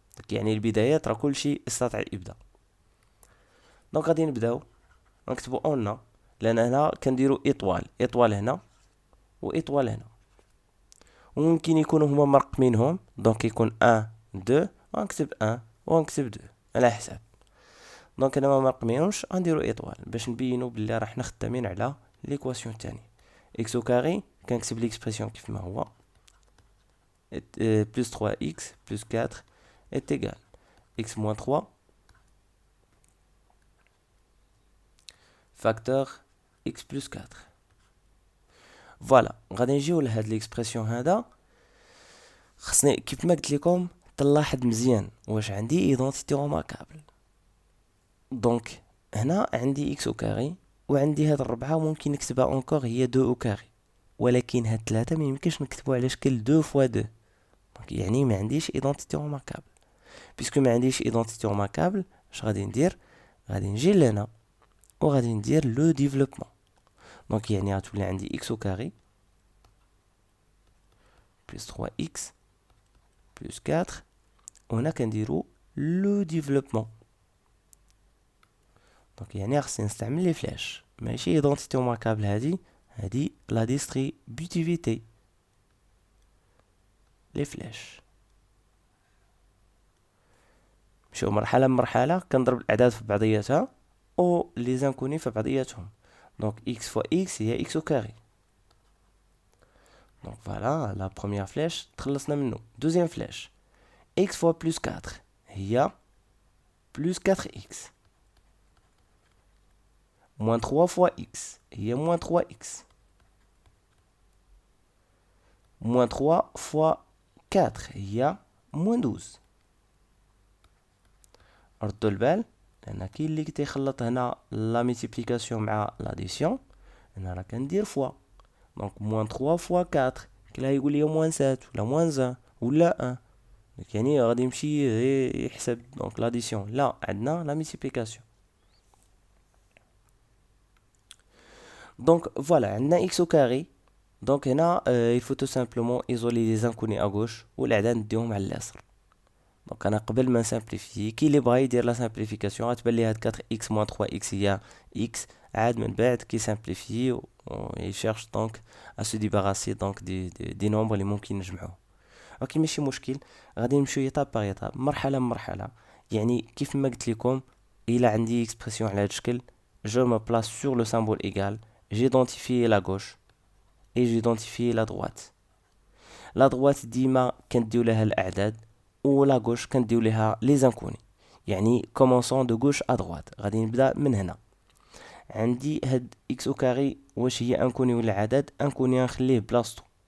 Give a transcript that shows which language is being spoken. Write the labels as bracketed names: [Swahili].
[Arabic] يعني البدايات راه كلشي يستطيع الابداع. دونك غادي نبداو نكتبوا اون لان هنا كنديروا اطوال هنا واطوال هنا وممكن يكونوا هما مرقمينهم. دونك يكون 1 2 ونكتب 1 ونكتب 2 على حساب. دونك انا ما مرقمينهمش غنديروا اطوال باش نبينوا بلي راه حنا خدامين على ليكواسيون الثانيه. [French] اكس او كاري كنكتب ليكسبرسيون كيف ما هو plus 3x plus 4 est égal x moins 3 facteur x plus 4. [Arabic] فوالا غادي نجيو لهاد ليكسبرسيون هذا خصني كيف ما قلت لكم تلاحظ مزيان واش عندي ايدونتيتي روماركابل. دونك هنا عندي x او كاري وعندي هاد الربعه ممكن نكتبها اونكور هي 2 او كاري ولكن هاد 3 ما يمكنش نكتبوا على شكل 2 فوا 2. دونك يعني ما عنديش ايدونتيتي روماركابل. بيسكو ما عنديش ايدونتيتي روماركابل اش غادي ندير غادي نجي لهنا وغادي ندير لو ديفلوبمون. دونك يعني غتولي عندي x او كاري بلس 3x بلس 4 وهنا كنديرو لو ديفلوبمون. دونك يعني خصني نستعمل لي فلاش ماشي ايدونتيتي روماركابل هادي لا ديستريبوتيفيتي لي فلاش. نمشيو مرحله بمرحله كنضرب الاعداد في بعضياتها و لي زانكوني في بعضياتهم. [French] دونك x فوا x هي x au carré. دونك فوالا لا بروميير فلاش [Arabic] تخلصنا منه. [French] دوزيام فلاش x فوا بلس 4 هي بلس 4x moins 3 فوا x هي moins 3x moins 3 فوا 4 هي moins 12. [Arabic] ردوا البال لان كاين اللي كيخلط هنا لا ميتيبليكاسيون مع لاديسيون. انا راه كندير فوا دونك موان 3 فوا 4 كلا يقول لي موان 7 ولا موان 1 ولا 1 يعني غادي يمشي يحسب دونك لاديسيون لا عندنا لا ميتيبليكاسيون. [French] دونك فوالا عندنا اكس او كاري. دونك هنا il faut tout simplement isoler les inconnus à gauche [Arabic] والاعداد نديهم على اليسار. دونك انا قبل ما نسامبليفي كي اللي بغا يدير لا سامبليفيكاسيون غتبان ليه هاد 4x moins 3x هي x عاد من بعد كي سامبليفي و يشيرش دونك [French] à se débarrasser donc des nombres [Arabic] اللي ممكن نجمعوه. اوكي ماشي مشكل غادي نمشيو ايطاب باغ ايطاب مرحله بمرحله. يعني كيف ما قلت لكم الا عندي اكسبرسيون [French] على هاد الشكل je me place sur le symbole égal j'identifie la gauche et j'identifie la droite. [Arabic] la droite ديما كنديو لها الاعداد و لا غوش كنديو ليها لي زانكوني. يعني كومونسون دو غوش ا droite غادي نبدا من هنا. عندي هاد اكس او كاري واش هي انكوني ولا عدد انكوني نخليه بلاصتو